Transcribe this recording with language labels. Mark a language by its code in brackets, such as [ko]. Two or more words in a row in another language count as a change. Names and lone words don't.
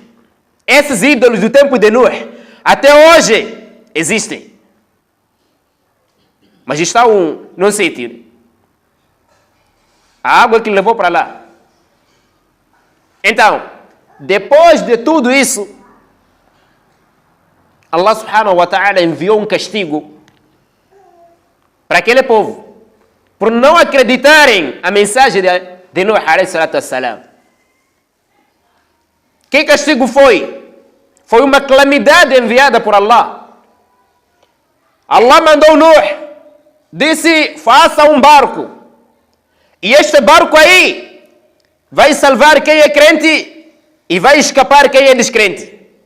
[pt] Esses ídolos do tempo de Nuh, até hoje, existem. Mas está num sítio. A água que levou para lá. Então, depois de tudo isso, Allah [ar] سبحانه وتعالى [pt] enviou um castigo para aquele povo, por não acreditarem a mensagem de Nuh [ar] عليه الصلاة والسلام. [pt] Que castigo foi? Foi uma calamidade enviada por Allah. Allah mandou Nuh, disse, faça um barco. E este barco aí vai salvar quem é crente e vai escapar quem é descrente.